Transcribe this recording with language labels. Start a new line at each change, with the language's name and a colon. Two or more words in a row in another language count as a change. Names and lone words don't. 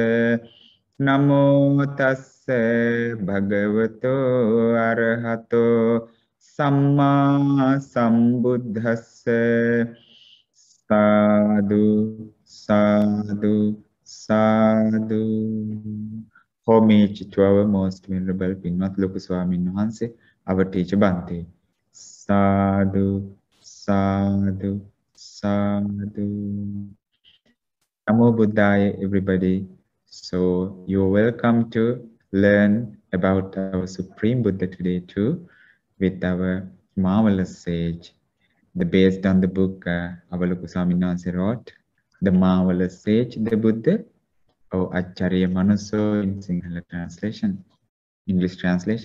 Pali: Namo tassa bhagavato arahato samma sambuddhassa. Sadhu, sadhu, sadhu.
English: Homage to our most venerable Pinmat Loku Swamin Wahanse, our teacher Bhante.
Pali: Sadhu, sadhu, sadhu. Namo Buddhaya,
English: everybody. So you're welcome to learn about our Supreme Buddha today too, with our marvelous sage. Based on the book Avaluku Swaminathan wrote, The Marvelous Sage, the Buddha, or Acharya Manuso in Sinhala translation, English translation.